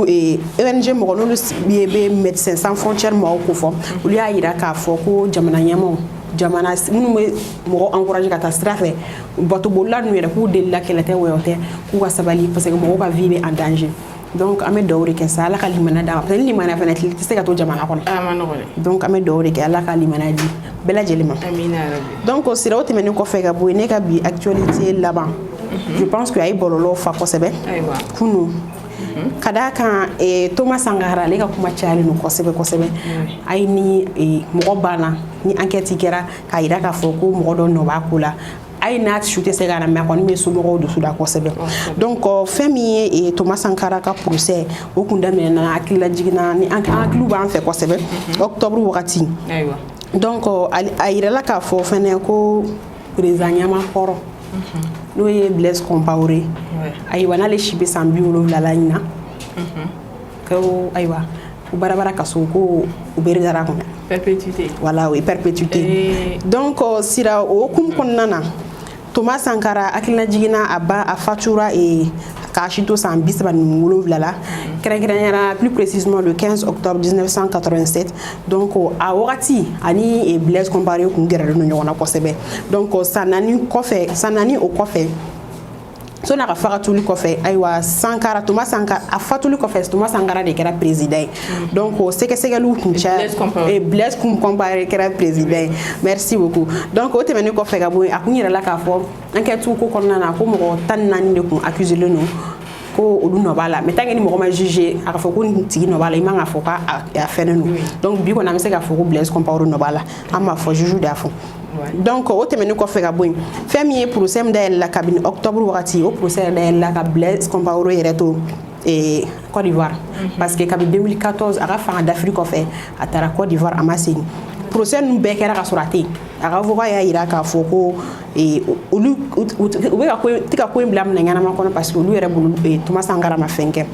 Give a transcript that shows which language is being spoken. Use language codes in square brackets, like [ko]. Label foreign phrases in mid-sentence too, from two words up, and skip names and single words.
[bm] ONG mɔgɔ n'olu bɛ Médecins Sans Frontières mɔgɔw ko fɔ olu y'a yira k'a fɔ ko jamana ɲɛmaaw jamana minnu bɛ mɔgɔ encourager ka taa sira fɛ batobolila ninnu yɛrɛ k'u delila kɛlɛ tɛ wɔyɔ tɛ k'u ka sabali [fr] parce que [bm] mɔgɔw ka vie bɛ [fr] en danger donc [bm] an bɛ dugawu de kɛ sa Ala ka limaniya d'a ma [fr] parce que [bm] ni limaniya fana tɛ se ka to jamana kɔnɔ donc an bɛ dugawu de kɛ Ala ka limaniya di bɛɛ lajɛlen ma donc sira o tɛmɛnen kɔfɛ ka bɔ yen ne ka bi actualité laban [fr] je pense que [bm] a ye bɔlɔlɔw fa kosɛbɛ kunun ka d'a kan Thomas Sankara ale ka kuma cayalen don kosɛbɛ a ye ni mɔgɔ banna ni enquête kɛra k'a yira k'a fɔ ko mɔgɔ dɔ nɔ b'a ko la ayi n'a su tɛ se ka na mais a kɔni bɛ somɔgɔw dusu da kosɛbɛ donc fɛn min ye Thomas Sankara ka procès o kun daminɛna hakilila jiginna ni an hakiliw b'an fɛ kosɛbɛ octobre wagati donc a yirala k'a fɔ fɛnɛ ko président Ɲamakɔrɔ n'o ye Blaise Compaoré ayiwa n'ale si bɛ san 70 la ɲina ko ayiwa ko barabara ka so ko u bɛ dara kun [fr] perpétuité voilà oui perpétuité donc [bm] sira o hukumu kɔnɔna na Thomas Sankara hakilina jiginna a fatura k'a si to san 37 la kɛrɛnkɛrɛnyara [fr] plus précisément le 15 octobre 1987 donc [bm] a wagati ani Blaise Compaoré kun gɛrɛlen don ɲɔgɔn na kosɛbɛ donc san 4 o kɔfɛ sɔni a ka fagatuli kɔfɛ ayiwa Thomas Sankara a fatuli kɔfɛ Thomas Sankara de kɛra président ye donc sɛgɛsɛgɛliw kun caya Blaise Compaoré kɛra président ye [fr] merci beaucoup donc [bm] o tɛmɛnen kɔfɛ ka bɔ yen a kun yirala k'a fɔ enquête ko kɔnɔna na ko mɔgɔ 14 de kun accuselen don ko olu nɔ b'a la [fr] mais tant que [bm] ni mɔgɔ ma juger a ka fɔ ko nin tigi nɔ b'a la i man ka fɔ k'a fɛnnen don donc bi kɔni an bɛ se k'a fɔ ko Blaise Compaoré nɔ b'a la an m'a fɔ juge de y'a fɔ donc o tɛmɛnen kɔfɛ ka bɔ yen fɛn min ye procès min dayɛlɛ la kabini octobre wagati o procès dayɛlɛ la ka Blaise Compaoré yɛrɛ to Côte d'Ivoire [fr] parce que [bm] kabini 2014 a ka fanga d'Afrique kɔfɛ a taara Côte d'Ivoire a ma segin procès ninnu bɛɛ kɛra ka sɔrɔ a tɛ yen a ka avocat y'a yira k'a fɔ ko olu u bɛ ka ko in bila minɛ ɲɛnama kɔnɔ [fr] parce que [bm] olu yɛrɛ bolo Thomas Sankara ma fɛn kɛ